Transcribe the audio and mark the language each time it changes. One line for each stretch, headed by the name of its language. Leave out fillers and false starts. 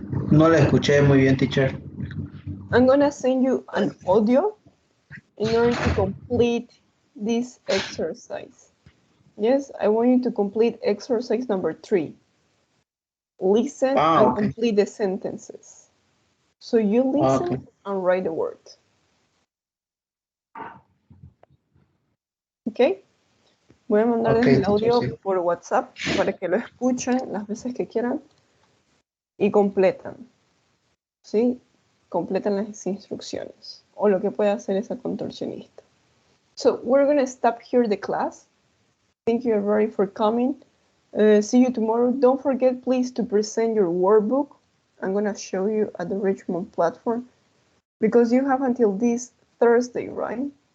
Spanish: No la escuché muy bien, teacher.
English: I'm gonna send you an audio in order to complete this exercise. Yes, I want you to complete exercise number 3. Listen and complete the sentences. So you listen and write the word. Okay?
Spanish: Voy a mandarles el audio por WhatsApp para que lo escuchen las veces que quieran y completan. ¿Sí? Completan las instrucciones o lo que puede hacer esa contorsionista.
English: So we're going to stop here the class. Thank you everybody for coming. See you tomorrow. Don't forget, please, to present your workbook. I'm going to show you at the Richmond platform because you have until this Thursday, right?